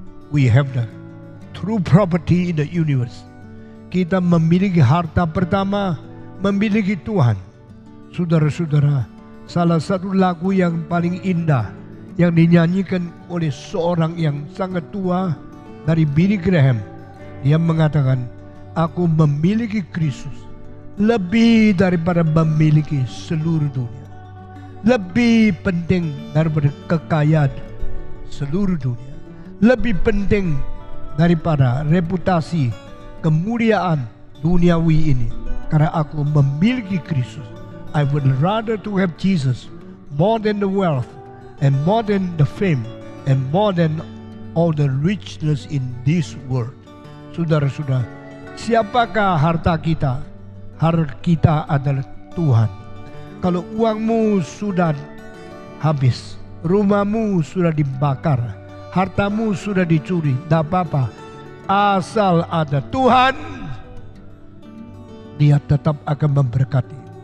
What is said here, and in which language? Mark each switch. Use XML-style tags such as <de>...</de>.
<en>We have the true property in the universe.</en> <id>Kita memiliki harta pertama, memiliki Tuhan. Saudara-saudara, salah satu lagu yang paling indah yang dinyanyikan oleh seorang yang sangat tua dari Billy Graham. Dia mengatakan, aku memiliki Kristus lebih daripada memiliki seluruh dunia. Lebih penting daripada kekayaan seluruh dunia. Lebih penting daripada reputasi, kemuliaan duniawi ini. Karena aku memiliki Kristus.</id> <en>I would rather to have Jesus more than the wealth and more than the fame and more than all the richness in this world.</en> <id>Saudara-saudara, siapakah harta kita? Harta kita adalah Tuhan. Kalau uangmu sudah habis, rumahmu sudah dibakar, hartamu sudah dicuri, tidak apa-apa. Asal ada Tuhan, Dia tetap akan memberkati.</id>